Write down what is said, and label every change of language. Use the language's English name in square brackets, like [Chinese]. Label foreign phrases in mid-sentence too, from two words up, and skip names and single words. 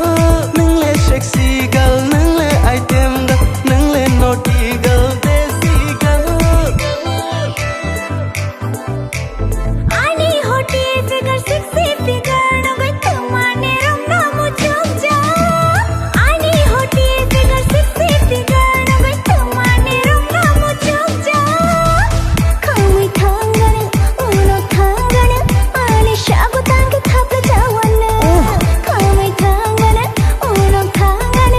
[Kok Borok] Nung le [English] sexy girl, [Kok Borok] nung le [English] item girl, [Kok Borok] nung le [English] naughty girl, desi girl. [Kok Borok] Ani hoti figure, [English] sexy figure, [Kok Borok] no gai tumane ram na muchok ja. Ani hoti figure, [English] sexy figure, [Kok Borok] no gai tumane ram na muchok ja. Kamai thangana unok thangana. Ani shago tangke thapla jawana. Kamai thangana unok thangana.